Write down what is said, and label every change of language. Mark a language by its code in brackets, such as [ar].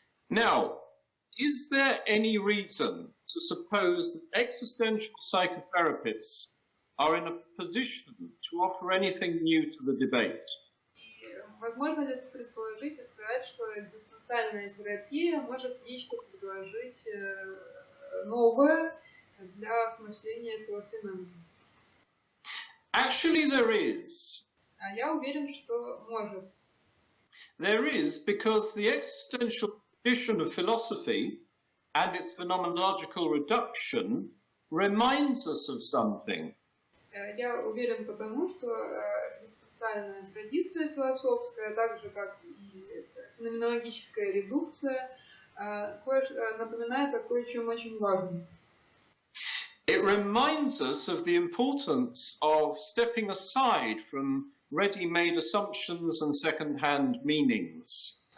[en] Now, is there any reason to suppose that existential psychotherapists are in a position to offer anything new to the debate? [ru] И возможно ли предположить и сказать, что экзистенциальная терапия может нечто предложить новое для осмысления этого феномена? [en] Actually, there is. [ru] А я уверен, что может. [en] There is, because the existential tradition of philosophy and its phenomenological reduction reminds us of something. [ru] Я уверен потому, что экзистенциальная традиция философская, так же как и феноменологическая редукция, напоминает о кое-чем очень важном. [en] It reminds us of the importance of stepping aside from ready-made assumptions and second-hand meanings.